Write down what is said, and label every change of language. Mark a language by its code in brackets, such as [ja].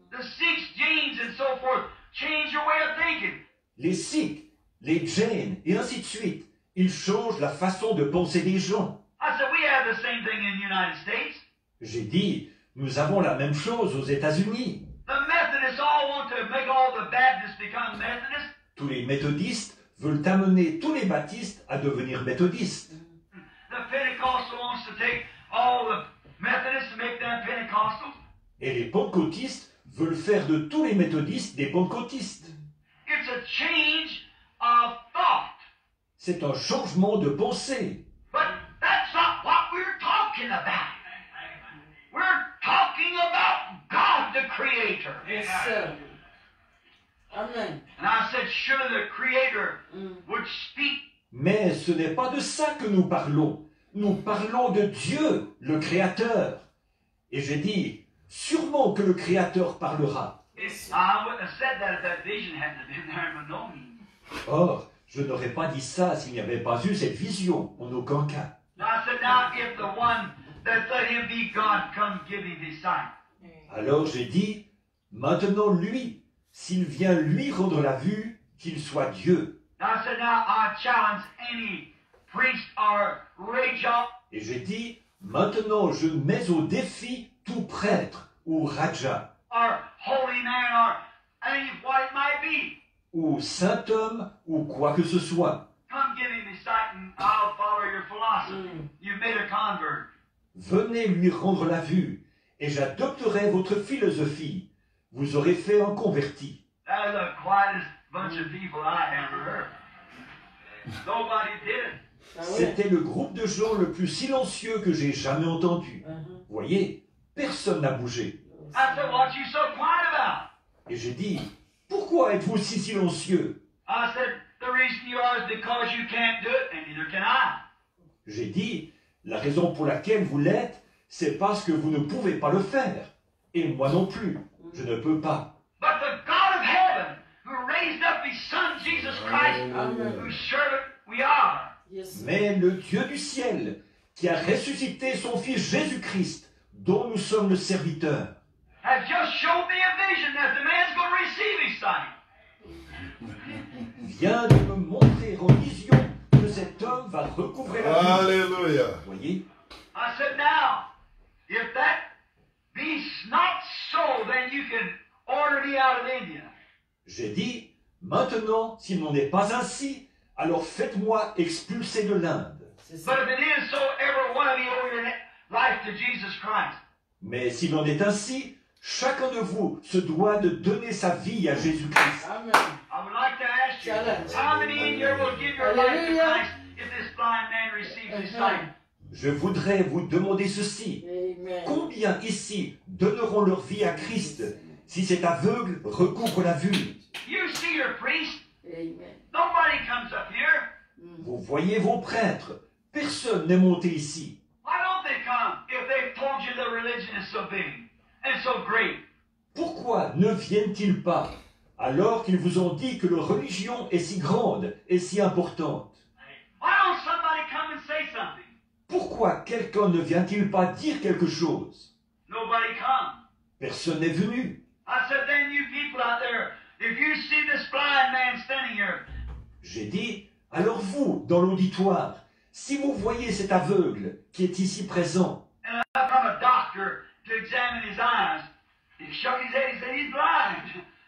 [en] The Sikhs, Jains, and so forth, change your way of thinking. [fr] Les Sikhs, les Jains, et ainsi de suite, ils changent la façon de penser des gens. [en] I said, we have the same thing in the United States. [fr] J'ai dit, nous avons la même chose aux États-Unis. [en] The Methodists all want to make all the Baptists become Methodists. [fr] Tous les méthodistes veulent amener tous les baptistes à devenir méthodistes. [en] The Pentecostal wants to take all the Methodists and make them Pentecostals. [fr] Et les pentecôtistes veulent faire de tous les méthodistes des pentecôtistes. [en] It's a change of thought. [fr] C'est un changement de pensée. [en] But that's not what we're talking about. We're talking about God the Creator. Yes, sir. Amen. And I said, surely the Creator would speak. [fr] Mais ce n'est pas de ça que nous parlons. Nous parlons de Dieu, le Créateur. Et j'ai dit, sûrement que le Créateur parlera. [en] I wouldn't have said that if that vision hadn't been there by no means. [fr] Or, je n'aurais pas dit ça s'il n'y avait pas eu cette vision, en aucun cas. [en] Now I said, now if the one that let him be God come give him his sight. [fr] Alors j'ai dit, maintenant lui, s'il vient lui rendre la vue, qu'il soit Dieu. [en] Now I said, now I challenge any priest or Raja [fr] Et j'ai dit, maintenant je mets au défi tout prêtre ou raja, [en] or holy man or any what it might be. [fr] ou saint homme, ou quoi que ce soit. [en] Come give him his sight and I'll follow your philosophy. You've made a convert. [fr] Venez lui rendre la vue, et j'adopterai votre philosophie. Vous aurez fait un converti. [en] That is the quietest bunch of people I ever heard. Nobody did it. [fr] Ah ouais. C'était le groupe de gens le plus silencieux que j'ai jamais entendu. Voyez, personne n'a bougé. [en] I said, what you so quiet about? [fr] Et j'ai dit, pourquoi êtes-vous si silencieux? [en] I said, the reason you are is because you can't do it, and neither can I. [fr] J'ai dit, la raison pour laquelle vous l'êtes, c'est parce que vous ne pouvez pas le faire. Et moi non plus, je ne peux pas. [en] But the God of heaven, who raised up his son Jesus Christ, Amen. whose servant we are, Yes. [fr] Mais le Dieu du ciel, qui a ressuscité son Fils Jésus-Christ, dont nous sommes le serviteur, [en] has just showed me a vision that the man's going to receive his sight. [fr] vient de me montrer en vision que cet homme va recouvrer la vue. Alléluia. Voyez, [en] I said, now, if that be not so, then you can order me out of India. [fr] j'ai dit, maintenant, s'il n'en est pas ainsi, alors faites-moi expulser de l'Inde. C'est ça. [en] But if it is so, every one of you owe your life to Jesus Christ. [fr] Mais s'il en est ainsi, chacun de vous se doit de donner sa vie à Jésus-Christ. [en] Amen. I would like to ask you, Challenge. how many in here will give your life to Hallelujah. Christ if this blind man receives his sight? [fr] Je voudrais vous demander ceci. [en] Amen. [fr] Combien ici donneront leur vie à Christ si cet aveugle recouvre la vue? [en] You see your priest. Amen. Nobody comes up here. [fr] Vous voyez vos prêtres. Personne n'est monté ici. [en] Why don't they come if they've told you the religion is so big and so great? [fr] Pourquoi ne viennent-ils pas alors qu'ils vous ont dit que leur religion est si grande et si importante? [en] Why don't somebody come and say something? [fr] Pourquoi quelqu'un ne vient-il pas dire quelque chose? [en] Nobody come. [fr] Personne n'est venu. [en] I said, then you people out there, if you see this blind man standing here, [fr] J'ai dit, alors vous, dans l'auditoire, si vous voyez cet aveugle qui est ici présent, [en] and I come a doctor to examine his eyes, he shook his head, he said, he's blind.